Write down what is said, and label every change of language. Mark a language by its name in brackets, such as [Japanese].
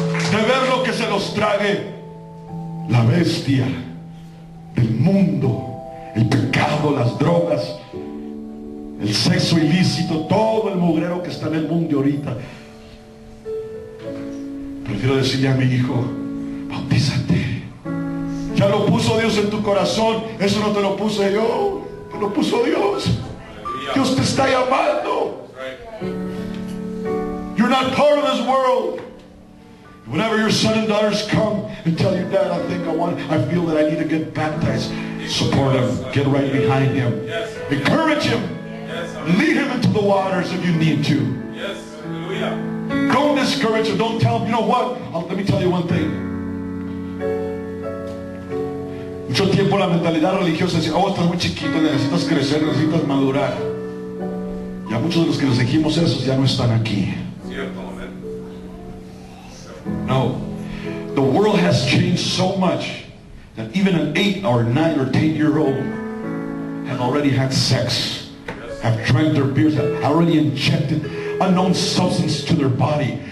[Spanish] De ver lo que se los trague la bestia del mundo, el pecado, las drogas, el sexo ilícito, todo el mugrero que está en el mundo ahorita. Prefiero decirle a mi hijo, bautízate. Ya lo puso Dios en tu corazón. Eso no te lo puse yo, te lo puso Dios. Dios te está llamando. [English] You're not part of this world. Whenever your son and daughters come and tell you, Dad, I feel that I need to get baptized, support him, get right behind him, encourage him, lead him into the waters if you need to. Yes, hallelujah. Don't discourage him. Don't tell him, you know what? Let me tell you one thing. [Spanish] Mucho tiempo la mentalidad religiosa decía, oh, estás muy chiquito, necesitas crecer, necesitas madurar. Ya muchos de los que les dijimos eso ya no están aquí. Cierto, amén. No. [English] The world has changed so much that even an 8 or 9 or 10-year-old have already had sex, have drank their beers, have already injected unknown substance to their body.